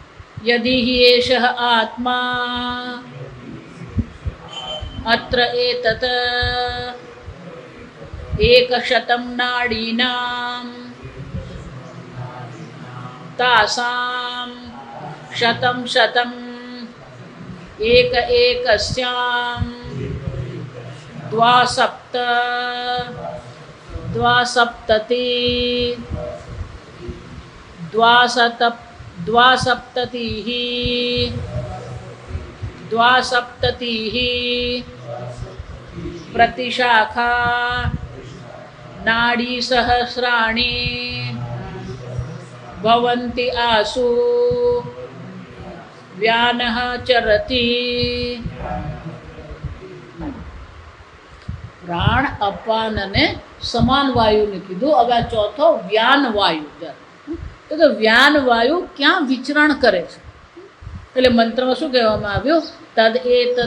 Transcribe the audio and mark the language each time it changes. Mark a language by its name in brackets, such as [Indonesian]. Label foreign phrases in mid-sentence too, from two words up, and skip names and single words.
[Sanskrit] યદિ હિ એષઃ આત્મા અત્ર એતત એકશતમ નાડીનામ તાસામ શતમ શતમ એક એકસ્યામ द्वासप्तति प्रतिशाखा नाड़ी सहस्राणि भवन्ति आसु व्यानः चरति. [Gujarati] પ્રાણ અપાન અને સમાન વાયુને કીધું. હવે આ ચોથો વ્યાન વાયુ. તો કે વ્યાન વાયુ ક્યાં વિચરણ કરે છે? એટલે મંત્રમાં શું કહેવામાં આવ્યું? [Sanskrit] તદ એ તત.